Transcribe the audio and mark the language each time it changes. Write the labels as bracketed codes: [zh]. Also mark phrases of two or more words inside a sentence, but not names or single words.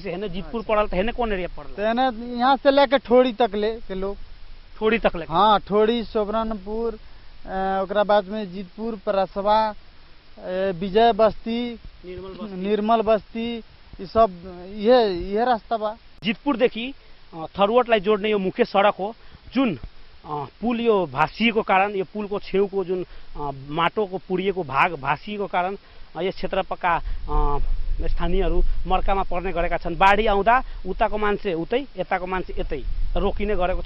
[bho] जैसे हेने जीतपुर पड़ल तो हेने कौन एरिया पड़ल? हेने यहाँ से लेके ठोड़ी तक ले के लोग, ठोड़ी तक ले, हाँ ठोड़ी, सोबरनपुर, ओकरा बाद में जीतपुर, परसवा, विजय बस्ती, निर्मल बस्ती, ये सब ये रास्ता बा। [ne] जीतपुर देखि थरुवटलाई जोड्ने यो मुख्य सडक हो, जुन पुल यो भासिएको कारण, यो पुलको छेउको जुन माटोको पुडिएको भाग भासिएको कारण यस क्षेत्रका स्थानीयहरू मर्कामा पर्ने गरेका छन्। बाढी आउँदा उताको मान्छे उतै, यताको मान्छे यतै रोकिने गरेको छ।